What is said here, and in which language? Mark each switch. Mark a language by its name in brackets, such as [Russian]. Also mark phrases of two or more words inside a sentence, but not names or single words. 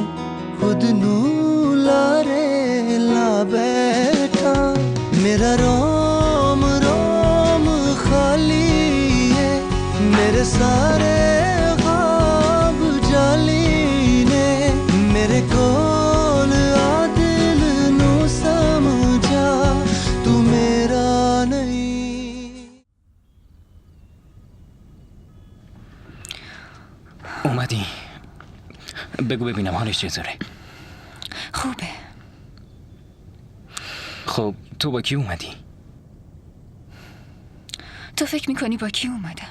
[Punjabi] ਖੁਦ ਨੂ ਲਾਰੇ ਲਾ ਬੈਠਾ ਮੇਰਾ ਰੋਮ ਰੋਮ ਖਾਲੀ ਹੈ ਮੇਰੇ ਸਾਰੇ ਖ਼ਵਾਬ ਜਾਲੀ ਨੇ ਮੇਰੇ ਕੋਲ ਆ ਦਿਲ ਨੂ ਸਮਝਾ ਤੂ ਮੇਰਾ ਨਹੀਂ. [Persian] اومدی؟ بگو ببینم حالش چطوره؟ خوبه. خب تو با کی اومدی؟ تو فکر میکنی با کی اومدم؟